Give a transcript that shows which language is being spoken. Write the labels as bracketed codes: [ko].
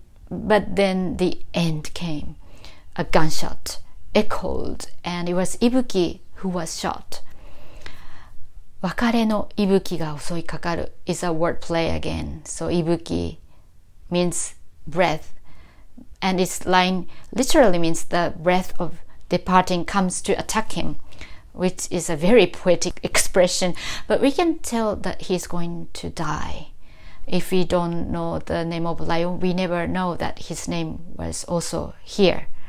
[en] But then the end came. A gunshot echoed, and it was Ibuki who was shot. [ja] 別れの息吹が襲いかかる [en] is a wordplay again. So Ibuki means breath, and its line literally means the breath of departing comes to attack him, which is a very poetic expression, but we can tell that he's going to die. If we don't know the name of lion, we never know that his name was also here.